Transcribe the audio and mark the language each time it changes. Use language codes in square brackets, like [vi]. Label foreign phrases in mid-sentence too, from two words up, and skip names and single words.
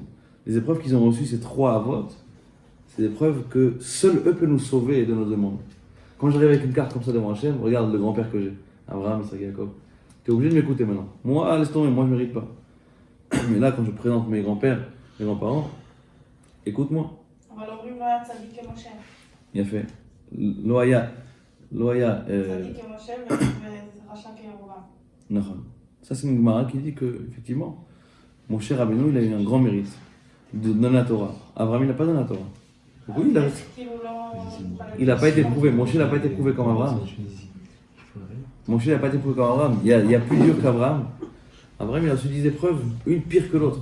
[fr] Les épreuves qu'ils ont reçues, ces 3 avots, c'est des épreuves que seuls eux peuvent nous sauver de nos demandes. Quand j'arrive avec une carte comme ça devant Hachem, regarde le grand-père que j'ai, Abraham, Isaac et Jacob. Tu es obligé de m'écouter maintenant. Moi, laisse tomber, moi je ne mérite pas. Mais là, quand je présente mes grands-pères, mes grands-parents, écoute-moi. [he] אבל אומרים לא היה צדיק כמשה. יפה. לא היה... צדיק כמשה ורשע כירבעם. נכון. [fr] Ça, c'est une Gemara qui dit que, effectivement, Moshe Rabbeinu, il a eu un grand mérite de donner la Torah. Abraham, il n'a pas donné la Torah. Oui, il n'a pas été prouvé. Moshe n'a pas été prouvé comme Abraham. Moshe n'a pas été prouvé comme Abraham. Il y a plus dur qu'Abraham. Abraham, il a reçu 10 épreuves, une pire que l'autre.